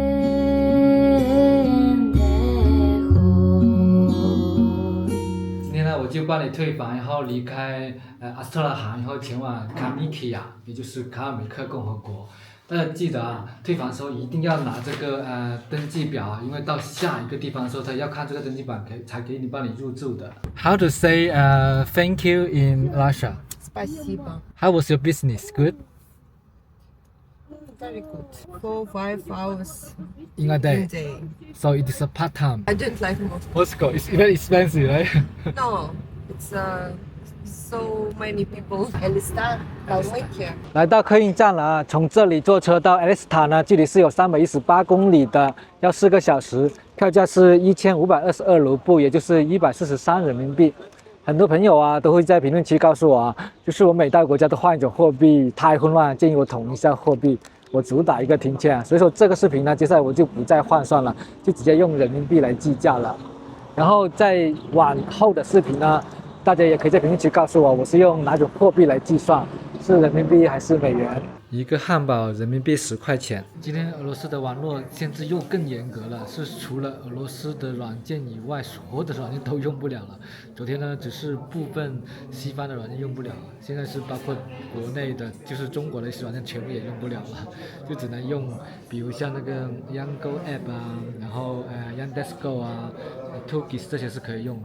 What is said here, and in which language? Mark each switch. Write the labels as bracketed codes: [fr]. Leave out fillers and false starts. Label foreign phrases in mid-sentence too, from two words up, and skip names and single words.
[zh] 今天呢，我就幫你退房，然後離開阿斯特拉罕，然後前往卡米基亞，也就是卡爾梅克共和國。大家記得啊，退房的時候一定要拿這個登記表啊，因為到下一個地方的時候，他要看這個登記表才給你幫你入住的。 [en] How to say thank you in Russia? [ru] Спасибо. [en] How was your business? Good? Very good. 4-5 hours in a day. So it is a part time. I don't like Moscow. Moscow is very expensive, right? No, it's so many people. Elista, Kalmykia. [zh] 來到客運站了啊！從這裡坐車到 Elista 呢，距離是有318公里的，要4個小時。票價是1522盧布，也就是143人民幣。很多朋友啊都會在評論區告訴我啊，就是我每到國家都換一種貨幣，太混亂，建議我統一一下貨幣。我主打一個停錢，所以說這個視頻呢，接下來我就不再換算了，就直接用人民幣來計價了。然後在往後的視頻呢，大家也可以在評論區告訴我，我是用哪種貨幣來計算，是人民幣還是美元？一個漢堡人民幣10塊錢。今天俄羅斯的網絡限制又更嚴格了，是除了俄羅斯的軟件以外，所有的軟件都用不了了。昨天呢，只是部分西方的軟件用不了，現在是包括國內的，就是中國的一些軟件全部也用不了了，就只能用，比如像那個 Yango App 啊，然後Yandex.Go 啊，Tugis 這些是可以用的。